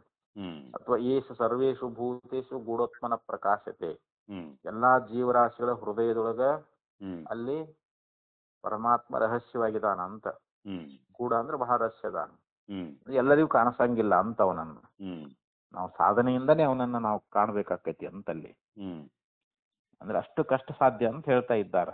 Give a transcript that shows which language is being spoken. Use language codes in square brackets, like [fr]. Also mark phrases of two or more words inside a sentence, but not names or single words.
[sa] ಅಥವಾ ಏಷ ಸರ್ವೇಷು ಭೂತೇಶು ಗೂಢೋತ್ಮನ ಪ್ರಕಾಶತೆ, [kn] ಎಲ್ಲಾ ಜೀವರಾಶಿಗಳ ಹೃದಯದೊಳಗ ಅಲ್ಲಿ ಪರಮಾತ್ಮ ರಹಸ್ಯವಾಗಿದಾನ ಅಂತ. ಗೂಢ ಅಂದ್ರೆ ಬಹಳ ರಹಸ್ಯದಾನ, ಎಲ್ಲರಿಗೂ ಕಾಣಿಸಂಗಿಲ್ಲ ಅಂತ ಅವನನ್ನು. ನಾವು ಸಾಧನೆಯಿಂದನೇ ಅವನನ್ನ ನಾವು ಕಾಣ್ಬೇಕಾಕೈತಿ ಅಂತಲ್ಲಿ. ಅಂದ್ರೆ ಅಷ್ಟು ಕಷ್ಟ ಸಾಧ್ಯ ಅಂತ ಹೇಳ್ತಾ ಇದ್ದಾರ.